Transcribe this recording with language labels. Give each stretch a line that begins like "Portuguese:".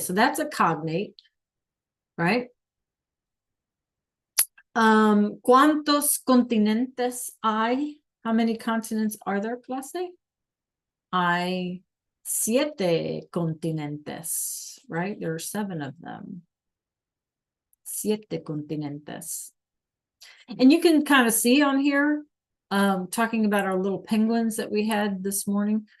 English: So that's a cognate, right?
Spanish: ¿Cuántos continentes hay?
English: How many continents are there, clase?
Spanish: Hay 7 continentes,
English: right? There are 7 of them.
Spanish: 7 continentes.
English: And you can kind of see on here, talking about our little penguins that we had this morning.